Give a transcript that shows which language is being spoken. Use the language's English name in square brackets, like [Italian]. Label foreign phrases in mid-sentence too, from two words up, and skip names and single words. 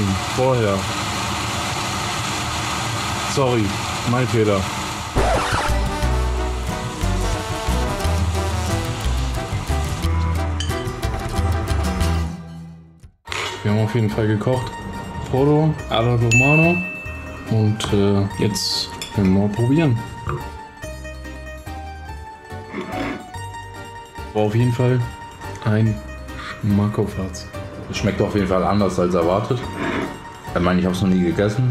[German] Vorher. Sorry, mein Fehler. Wir haben auf jeden Fall gekocht. [Italian] Pollo alla Romana. [German] Und jetzt werden wir mal probieren. War auf jeden Fall ein Schmackofatz. Es schmeckt auf jeden Fall anders als erwartet. Ich meine, ich habe es noch nie gegessen.